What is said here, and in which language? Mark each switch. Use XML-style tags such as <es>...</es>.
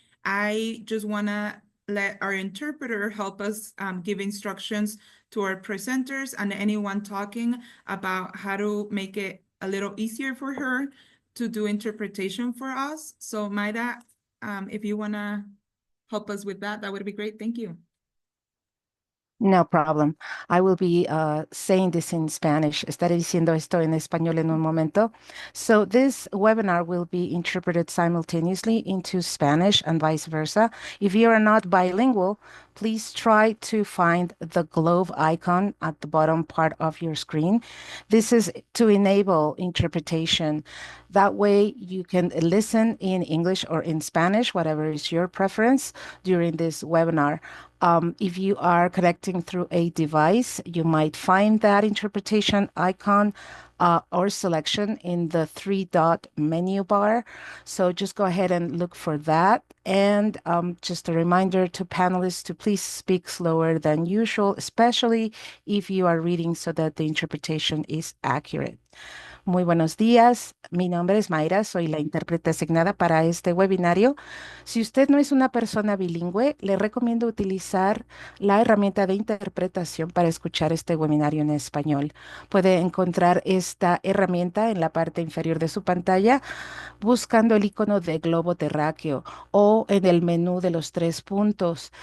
<en>I just want to let our interpreter help us give instructions to our presenters and anyone talking about how to make it a little easier for her to do interpretation for us. So Mayra, if you want to help us with that, that would be great. Thank you. No problem. I will be saying this in Spanish.</en> <es>Estaré diciendo esto en español en un momento.</es> <en>So this webinar will be interpreted simultaneously into Spanish and vice versa. If you are not bilingual, please try to find the globe icon at the bottom part of your screen. This is to enable interpretation. That way you can listen in English or in Spanish, whatever is your preference during this webinar. If you are connecting through a device, you might find that interpretation icon or selection in the 3-dot menu bar. So just go ahead and look for that. And just a reminder to panelists to please speak slower than usual, especially if you are reading so that the interpretation is accurate.</en> <es>Muy buenos días, mi nombre es Mayra, soy la intérprete asignada para este webinario. Si usted no es una persona bilingüe, le recomiendo utilizar la herramienta de interpretación para escuchar este webinario en español. Puede encontrar esta herramienta en la parte inferior de su pantalla buscando el icono de globo terráqueo o en el menú de los 3 puntos.</es>